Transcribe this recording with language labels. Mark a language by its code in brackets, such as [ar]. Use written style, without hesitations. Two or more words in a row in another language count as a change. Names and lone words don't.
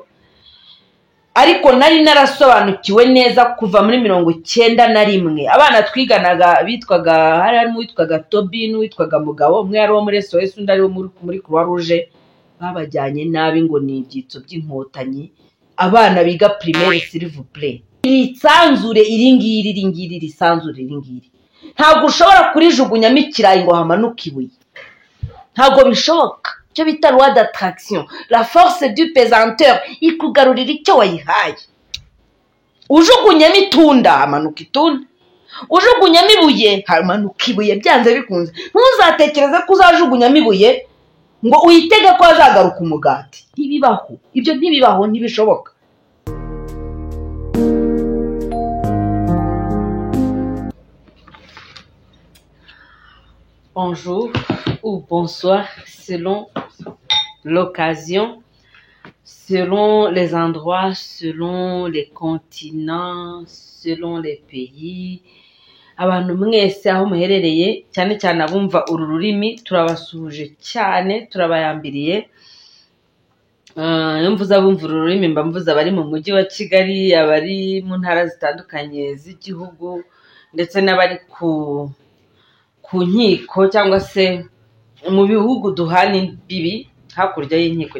[rw] Ariko nari narasobanukiwe neza kuva muri 91. Abana twiganaga bitwaga, harimo witwaga Tobi n'uwitwaga Mugabo, umwe yari wo muri SOS undi ari wo muri Croix Rouge, babajyanye nabi ngo ni ibyitso by'inkotanyi. Abana biga primaire, [fr] s'il vous plaît, [rw] isanzure iringiri risanzure iringiri ntabwo ushobora kurijugunyamo ikirayi ngo hamanuke ibuye, ntabwo bishoboka. Cyo bita [fr] loi d'attraction, la force du pesanteur [rw] ikugarurira icyo wayihaye. Ujugunyamo itunda hamanuka itunda, ujugunyamo ibuye hamanuka ibuye, byanze bikunze. Ntuzatekereze ko uzajugunyamo ibuye ngo uyitege ko azagaruka umugati. Ntibibaho, ibyo ntibibaho, ntibishoboka. [fr] Bonjour ou bonsoir selon l'occasion, selon les endroits, selon les continents, selon les pays. [rw] Abantu mwese aho muherereye, cyane cyane abumva uru rurimi, turabasuje cyane, turabayambiriye. Mvuze abumva uru rurimi mba mvuze abari mu mujyi wa Kigali, abari mu ntara zitandukanye z'igihugu, ndetse n'abari ku nkiko cyangwa se mu bihugu duhana imbibi hakurya y'inkiko.